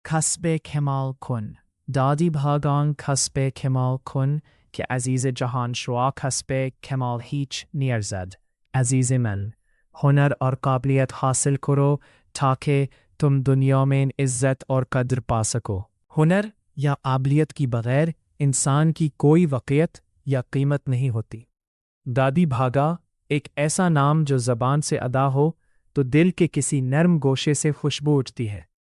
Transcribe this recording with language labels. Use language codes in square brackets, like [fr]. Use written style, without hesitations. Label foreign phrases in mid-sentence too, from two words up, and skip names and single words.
[fa] کسب کمال کن. دادی بھاگان کسب کمال کن که عزیز جهان شوا کسب کمال هیچ نیرزد. عزیز من، [ur] ہنر اور قابلیت حاصل کرو تاکہ تم دنیا میں عزت اور قدر پا سکو. ہنر یا قابلیت کی بغیر انسان کی کوئی وقعت یا قیمت نہیں ہوتی. دادی بھاگا ایک ایسا نام جو زبان سے ادا ہو تو دل کے کسی نرم گوشے سے خوشبو اٹھتی ہے.